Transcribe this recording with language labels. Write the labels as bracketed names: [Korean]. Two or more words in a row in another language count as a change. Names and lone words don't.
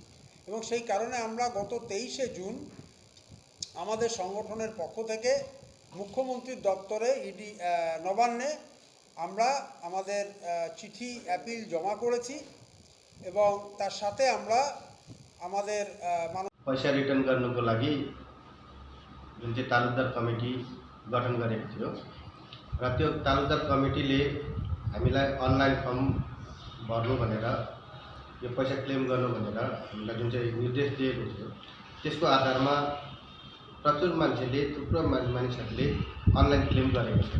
[Bangla] এবং সেই কারণে আমরা গত 23শে জুন আমাদের সংগঠনের পক্ষ থেকে মুখ্যমন্ত্রীর দপ্তরে ইডি নবান্নে আমরা আমাদের চিঠি অ্যাপিল জমা করেছি এবং তার সাথে আমরা আমাদের [Nepali] पैसा रिटर्न गर्नुको लागि जुन चाहिँ तालुकदार कमिटी गठन गरेको थियो र त्यो तालुकदार कमिटीले हामीलाई [English] online form [Nepali] भर्नु भनेर यो पैसा क्लेम गर्नु भनेर हामीलाई जुन चाहिँ निर्देश दिएको थियो त्यसको आधारमा प्रचुर मान्छेले थुप्रो मानिसहरूले [English] online claim [Nepali] गरेको छ।